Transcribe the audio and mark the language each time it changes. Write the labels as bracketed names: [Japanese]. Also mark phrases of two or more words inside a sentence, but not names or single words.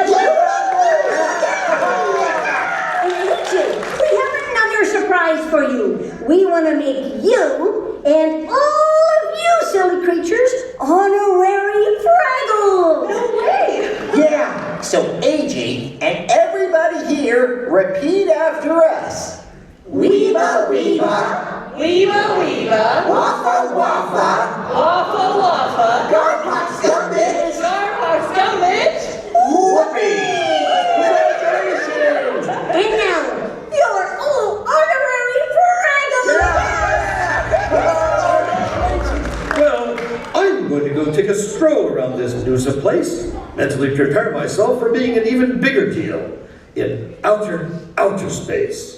[English] We have another surprise for you. We want to make you and all of you silly creatures honorary Fraggles. No way! Yeah, so AJ and everybody here repeat after us. Weeba, weeba. Weeba, weeba. Waffa, waffa. Waffa, waffa. Garpot scummage. Garpot scummage. Whoopee! Congratulations! And now, you're all honorary Fraggles. Well, I'm going to go take a stroll around this Noosa place, mentally prepare myself for being an even bigger deal in outer space.